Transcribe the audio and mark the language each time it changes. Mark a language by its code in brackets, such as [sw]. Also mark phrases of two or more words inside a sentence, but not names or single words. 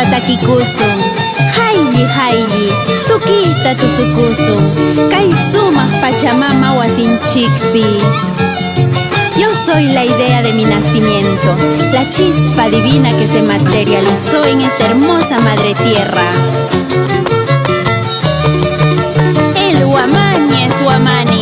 [qu] takikusun, hayyi, tukita tusukusun, kay sumaq Pachamama wasinchikpi. [es] Yo soy la idea de mi nacimiento, la chispa divina que se materializó en esta hermosa madre tierra. El Huamani es Huamani.